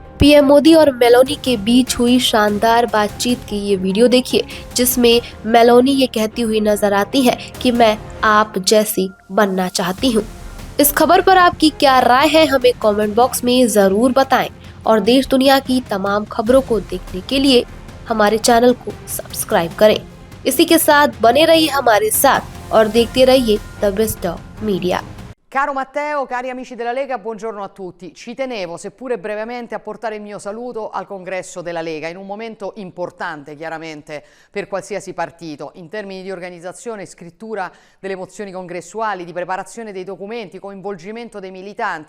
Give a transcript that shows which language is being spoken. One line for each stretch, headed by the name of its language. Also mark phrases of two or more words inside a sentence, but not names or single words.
Hindi: पीएम मोदी और मेलोनी के बीच हुई शानदार बातचीत की ये वीडियो देखिए, जिसमें मेलोनी ये कहती हुई नजर आती है कि मैं आप जैसी बनना चाहती हूँ। इस खबर पर आपकी क्या राय है, हमें कमेंट बॉक्स में जरूर बताएं और देश दुनिया की तमाम खबरों को देखने के लिए हमारे चैनल को सब्सक्राइब करें। इसी के साथ बने रहिए हमारे साथ और देखते रहिए द बेस्ट ऑफ मीडिया।
Italian: Caro Matteo, cari amici della Lega, buongiorno a tutti. Ci tenevo, seppure brevemente, a portare il mio saluto al congresso della Lega, in un momento importante chiaramente per qualsiasi partito, in termini di organizzazione, scrittura delle mozioni congressuali, di preparazione dei documenti, coinvolgimento dei militanti.